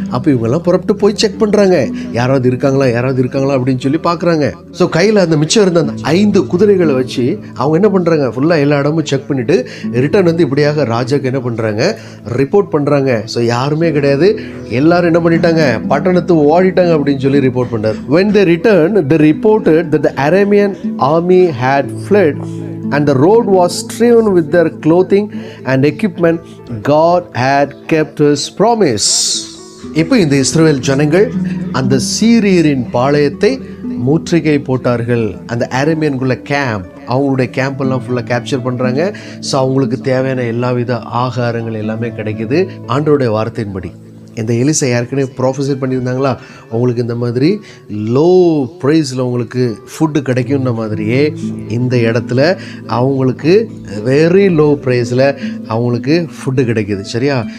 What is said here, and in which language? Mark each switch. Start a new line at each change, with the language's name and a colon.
Tamil: அப்போ இவங்கெல்லாம் புறப்பட்டு போய் செக் பண்ணுறாங்க, யாராவது இருக்காங்களா அப்படின்னு சொல்லி பார்க்குறாங்க. ஸோ கையில் அந்த மிச்சம் இருந்த அந்த 5 குதிரைகளை வச்சு அவங்க என்ன பண்ணுறாங்க, ஃபுல்லாக எல்லா இடமும் செக் பண்ணிவிட்டு ரிட்டர்ன் வந்து இப்படியாக ராஜாக்கு என்ன பண்ணுறாங்க, ரிப்போர்ட் பண்ணுறாங்க. ஸோ யாருமே கிடையாது, எல்லாரும் என்ன பண்ணிட்டாங்க, பட்டணத்து ஓடிட்டாங்க அப்படின்னு சொல்லி ரிப்போர்ட் பண்ணார்.
English: When they returned, they reported that the Aramean army had fled and the road was strewn with their clothing and equipment. God had kept his promise.
Tamil: இப்போ இந்த இஸ்ரவேல் ஜனங்கள் அந்த சீரியரின் பாளையத்தை முற்றுகை போட்டார்கள். அந்த அரேமியன்குள்ள கேம்ப், அவங்களுடைய கேம்பெல்லாம் ஃபுல்லாக கேப்சர் பண்ணுறாங்க. ஸோ அவங்களுக்கு தேவையான எல்லா வித ஆகாரங்கள் எல்லாமே கிடைக்குது. ஆண்டவருடைய வார்த்தையின்படி இந்த எலிசா ஏற்கனவே ப்ரொஃபஸர் பண்ணியிருந்தாங்களா, அவங்களுக்கு இந்த மாதிரி லோ ப்ரைஸில் அவங்களுக்கு ஃபுட்டு கிடைக்கும்ன மாதிரியே இந்த இடத்துல அவங்களுக்கு வெரி லோ ப்ரைஸில் அவங்களுக்கு ஃபுட்டு கிடைக்கிது. சரியா?